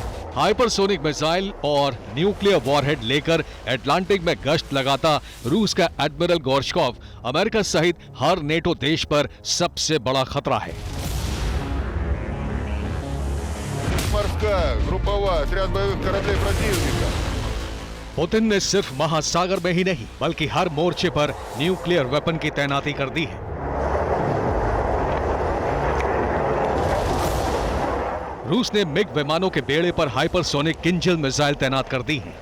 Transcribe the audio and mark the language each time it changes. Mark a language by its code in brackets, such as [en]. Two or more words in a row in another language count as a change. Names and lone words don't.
[hi] हाइपरसोनिक मिसाइल और न्यूक्लियर वॉरहेड लेकर अटलांटिक में गश्त लगाता रूस का एडमिरल गोर्शकोव अमेरिका सहित हर नेटो देश पर सबसे बड़ा खतरा है। [ru] Морская, групповая, отряд боевых кораблей противника. [hi] पुतिन ने सिर्फ महासागर में ही नहीं बल्कि हर मोर्चे पर [en] nuclear weapon [hi] की तैनाती कर दी है। रूस ने मिग विमानों के बेड़े पर हाइपरसोनिक किंजल मिसाइल तैनात कर दी हैं।